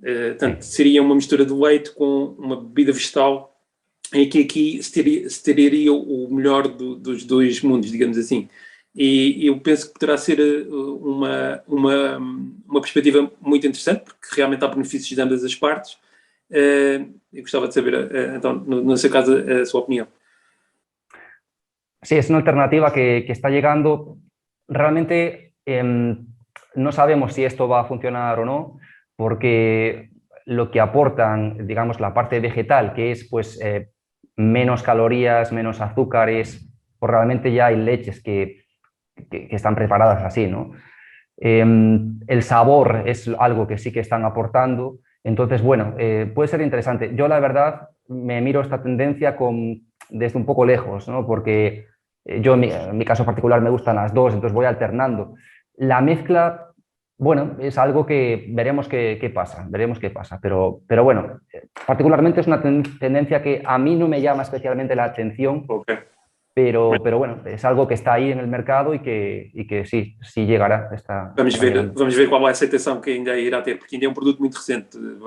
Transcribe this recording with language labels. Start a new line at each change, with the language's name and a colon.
Portuguese: Portanto, seria uma mistura de leite com uma bebida vegetal, em que aqui se teria o melhor dos dois mundos, digamos assim. E eu penso que poderá ser uma perspectiva muito interessante, porque realmente há benefícios de ambas as partes. Eu gostava de saber, então, no seu caso, a sua opinión.
Spanish: Sí, es una alternativa que está llegando. Realmente no sabemos si esto va a funcionar o no, porque lo que aportan, digamos, la parte vegetal, que es pues menos calorías, menos azúcares, pues realmente ya hay leches que están preparadas así, ¿no? El sabor es algo que sí que están aportando. Entonces, bueno, puede ser interesante. Yo, la verdad, me miro esta tendencia desde un poco lejos, ¿no? Porque yo, en mi caso particular, me gustan las dos, entonces voy alternando. La mezcla, bueno, es algo que veremos qué pasa, pero bueno, particularmente es una tendencia que a mí no me llama especialmente la atención. Okay. Pero bueno, es algo que está ahí en el mercado y que sí llegará.
Portuguese: Vamos ver qual é a aceitação que ainda irá ter, porque ainda é um produto muito recente.